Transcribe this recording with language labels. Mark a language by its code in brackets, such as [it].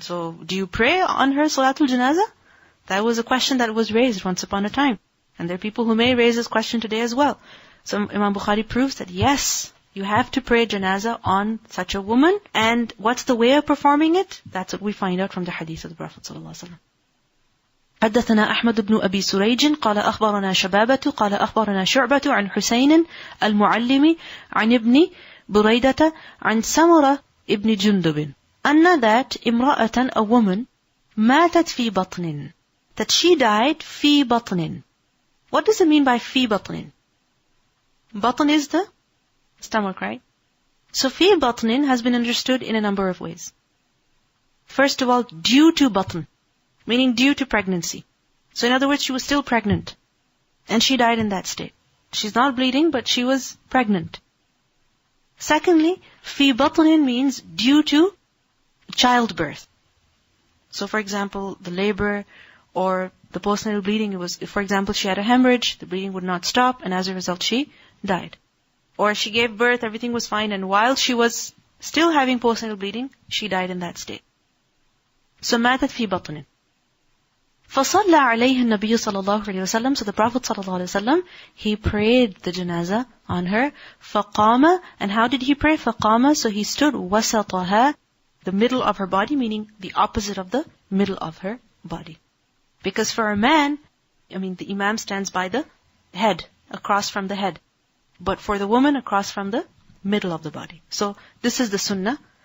[en] So do you pray on her salatul janazah? That was a question that was raised once upon a time. And there are people who may raise this question today as well. So Imam Bukhari proves that yes, you have to pray janazah on such a woman. And what's the way of performing it? That's what we find out from the hadith of the Prophet ﷺ. [ar] حدثنا أحمد بن أبي سريج قال أخبرنا شبابة قال أخبرنا شعبة عن حسين المعلم عن ابن بريدة عن سمرة ابن جندب أن [en] that [ar] امرأة, [en] a woman, [ar] ماتت في بطن, [en] that she died [ar] في بطن. [en] What does it mean by في بطن? Batn is the stomach, right? So في بطن has been understood in a number of ways. First of all, due to batn, meaning due to pregnancy. So in other words, she was still pregnant. And she died in that state. She's not bleeding, but she was pregnant. Secondly, fi batnin means due to childbirth. So for example, the labor or the postnatal bleeding, it was, if for example she had a hemorrhage, the bleeding would not stop, and as a result she died. Or she gave birth, everything was fine, and while she was still having postnatal bleeding, she died in that state. [ar] So ماتت في بطن. فصلى عليها النبي صلى الله عليه وسلم. [en] So the Prophet [ar] صلى الله عليه وسلم, [en] he prayed the janazah on her. [ar] فقام, [en] and how did he pray? فقام, so he stood [ar] وسطها, [en] the middle of her body, meaning the opposite of the middle of her body. Because for a man, the imam stands by the head, across from the head. But for the woman, across from the middle of the body. So this is the sunnah.